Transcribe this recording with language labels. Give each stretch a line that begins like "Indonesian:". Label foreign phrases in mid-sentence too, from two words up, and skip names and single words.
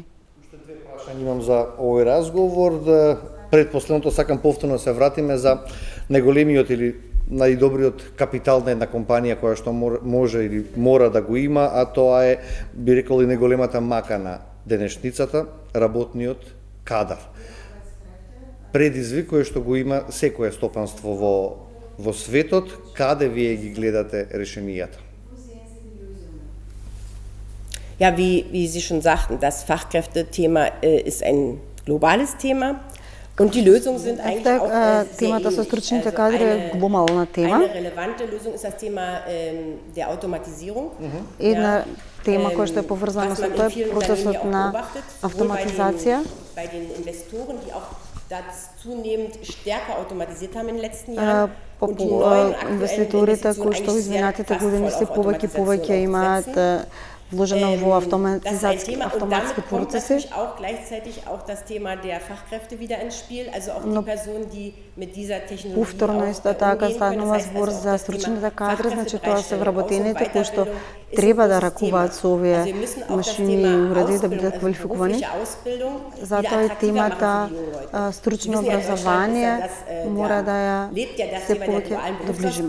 Macedonian: Уште две прашања имам за овој разговор. Пред последното сакам повторно се вратиме за најголемиот или најдобриот капитал на една компанија која што може или мора да го има, а тоа е, би рекол, и најголемата мака на денешницата, работниот кадар. Предизвик кој што го има секое стопанство во светот, каде вие ги гледате решенијата?
German: Ja, wie Sie schon sagten, das Fachkräftethema ist ein globales Thema. Und die Lösungen sind eigentlich auch
Macedonian: темата со стручните кадри е глобална тема.
German: Eine relevante Lösung ist das Thema der Automatisierung.
Macedonian: Една тема која што е поврзана со тоа е процесот на автоматизација.
German: Bei den Investoren, die auch das zunehmend stärker automatisiert haben in den letzten Jahren.
Macedonian: Инвеститорите кои што во изминатите години се повеќе имаат вложено во автоматски процеси.
German: Auch gleichzeitig auch das Thema der Fachkräfte wieder ins Spiel, also auch die Personen, die mit dieser Technologie
Macedonian: повторно исто така станува збор за стручните кадри, значи тоа се вработените кои што треба да ракуваат со овие машини и уреди да бидат квалификувани. Затоа и темата стручно образование мора да ја се повеќе доближиме.